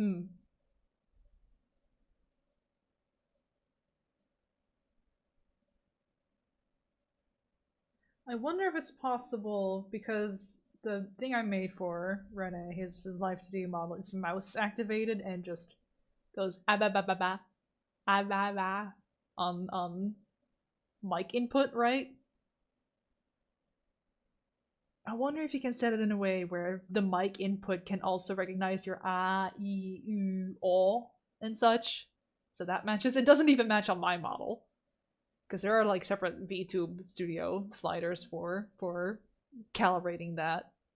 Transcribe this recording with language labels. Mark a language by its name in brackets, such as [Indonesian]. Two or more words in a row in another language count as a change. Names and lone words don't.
[English] I wonder if it's possible, because the thing I made for Rene, his live 2D model, is mouse activated and just goes ah-ba-ba-ba-ba, ah-ba-ba on mic input, right? I wonder if you can set it in a way where the mic input can also recognize your ah, e, u, o, and such. So that matches. It doesn't even match on my model. Because there are like separate VTube Studio sliders for calibrating that.